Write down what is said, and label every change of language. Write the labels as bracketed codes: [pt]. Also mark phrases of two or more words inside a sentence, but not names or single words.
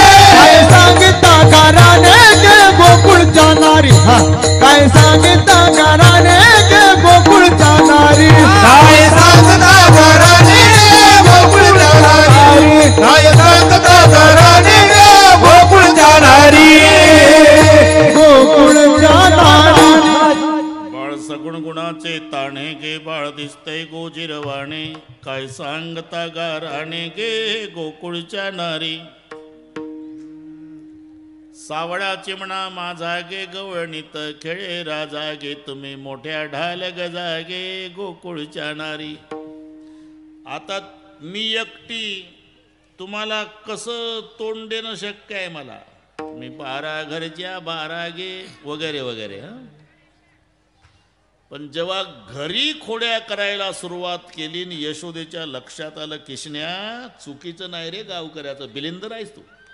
[mr] काय सांगता गाराने गे गोकुळच्या नारी, हा काय सांगता गाराने गे गोकुळच्या नारी, काय सांगता गाराने गे गोकुळच्या नारी, काय सांगता गाराने गे गोकुळच्या नारी. गोकुळच्या नारी. बाळ सगुण गुणाचे ताणे गे, बाळ दिसतय गोजिरवाणे, काय सांगता गाराणे गे गोकुळच्या नारी. सावळा चिमणा माझा गे गवळणीत खेळे राजा गे, तुम्ही मोठ्या ढाल गजा गे गोकुळच्या नारी. आता मी एकटी तुम्हाला कसं तोंड देणं शक्य आहे मला. मी 12 घरच्या 12 गे वगैरे वगैरे. पण जेव्हा घरी खोड्या करायला सुरुवात केली आणि यशोदेच्या लक्षात आलं, किशन्या चुकीचं नाही रे गावकऱ्याचं, बिलिंदर आहेस तू.